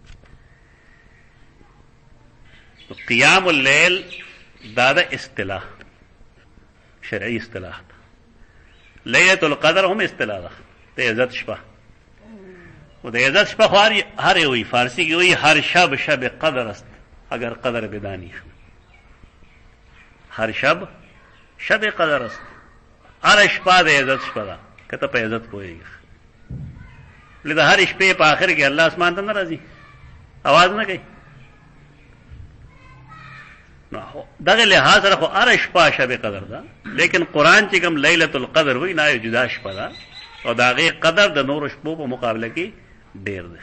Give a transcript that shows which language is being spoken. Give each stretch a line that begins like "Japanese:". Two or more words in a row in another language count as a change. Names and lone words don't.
Pashto: قیام اللیل دا د اصطلاح شرعي اصطلاح ده. لیلۃ القدر هم اصطلاح ده د عزت شپه، او د عزت شپه خو هر یوی فارسی کې وایي
Persian: هر شب شب قدر است اگر قدر بدانی، هر شب شب قدر است،
Pashto: هر شپه د عزت شپه ده که ته په عزت پوهېږي. لکه د هر شپې په آخر کې الله اسمان ته نه راځي، आवाज نه کوي. دغه لحاظ سره خو هر شپه
Persian: شب قدر
Pashto: ده، لیکن قرآن چې کوم لیلۃ القدر وایي نه یو جدا شپه ده او د هغې قدر د نورو شپو په مقابله کې ډېر دی.